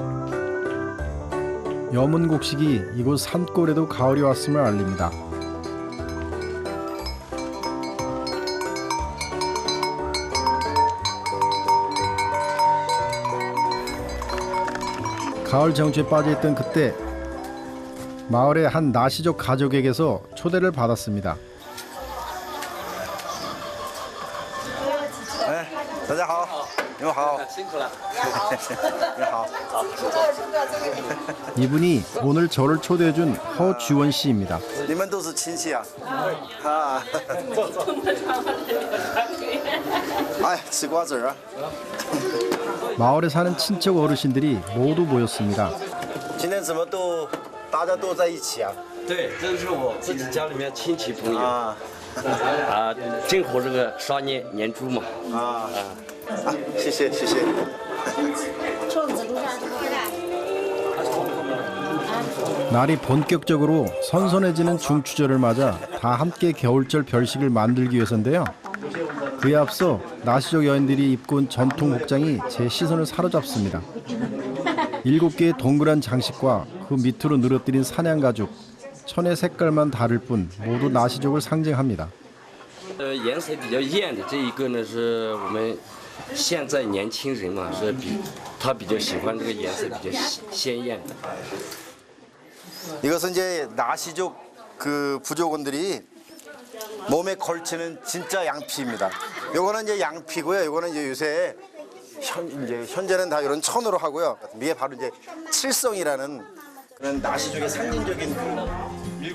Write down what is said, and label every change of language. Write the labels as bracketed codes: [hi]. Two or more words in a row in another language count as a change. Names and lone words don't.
[ko] 여문 곡식이 이곳 산골에도 가을이 왔음을 알립니다. 가을 정취에 빠져있던 그때 마을의 한 나시족 가족에게서 초대를 받았습니다. [zh] 大家好，你们好，辛苦了。你好。 [ko] 이분이 오늘 저를 초대해준 허주원 씨입니다. [zh] 你们都是亲戚啊？啊。哎，吃瓜子儿啊！ [ko] 마을에 사는 친척 어르신들이 모두 모였습니다. [zh] 今天怎么大家都在一起啊？对，这是我自己家里面亲戚朋友啊啊，正好这个杀年猪嘛。啊！谢谢。 [ko] 날이 본격적으로 선선해지는 중추절을 맞아 다 함께 겨울철 별식을 만들기 위해서인데요. 그에 앞서 나시족 여인들이 입고 온 전통 복장이 제 시선을 사로잡습니다. 7개의 동그란 장식과 그 밑으로 늘어뜨린 사냥가죽, 천의 색깔만 다를 뿐 모두 나시족을 상징합니다. [zh] 颜色比较艳的这一个呢，是我们现在年轻人嘛，是他比较喜欢这个颜色比较鲜艳的。 [ko] 이것은 이제 나시족 그 부족원들이 몸에 걸치는 진짜 양피입니다. 요거는 이제 양피고요. 요거는 이제 요새 현재는 다 이런 천으로 하고요. 이게 바로 이제 칠성이라는 그런 나시족의 상징적인 그